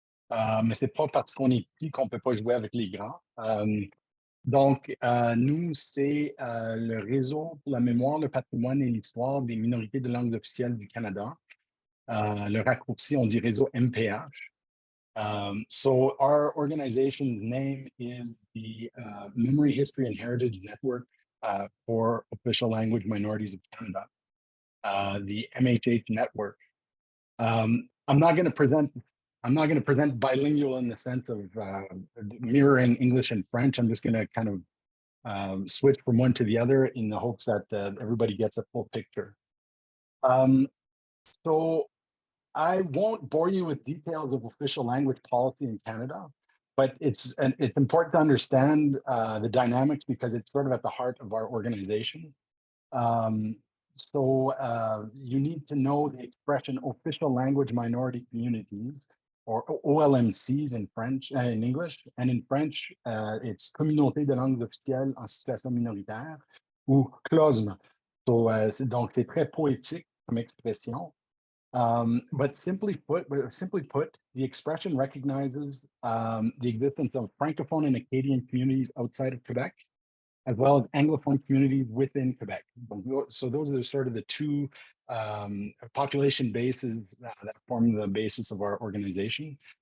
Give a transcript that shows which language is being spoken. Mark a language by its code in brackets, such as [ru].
[fr] Mais ce n'est pas parce qu'on est petit qu'on ne peut pas jouer avec les grands. Nous, c'est le réseau pour la mémoire, le patrimoine et l'histoire des minorités de langue officielle du Canada. Le raccourci, on dit réseau MPH. [en] So our organization's name is the Memory, History and Heritage Network for Official Language Minorities of Canada, the MHH network. I'm not going to present bilingual in the sense of mirroring English and French. I'm just going to kind of switch from one to the other in the hopes that everybody gets a full picture. So I won't bore you with details of official language policy in Canada, but it's important to understand the dynamics because it's sort of at the heart of our organization. You need to know the expression official language minority communities, or OLMCs in French, in English, and in French, it's [fr] communauté de langues officielles en situation minoritaire, ou CLOSM. Donc, c'est très poétique comme expression. [en] But simply put, the expression recognizes the existence of Francophone and Acadian communities outside of Quebec, as well as Anglophone communities within Quebec. So those are sort of the two population bases that form the basis of our organization.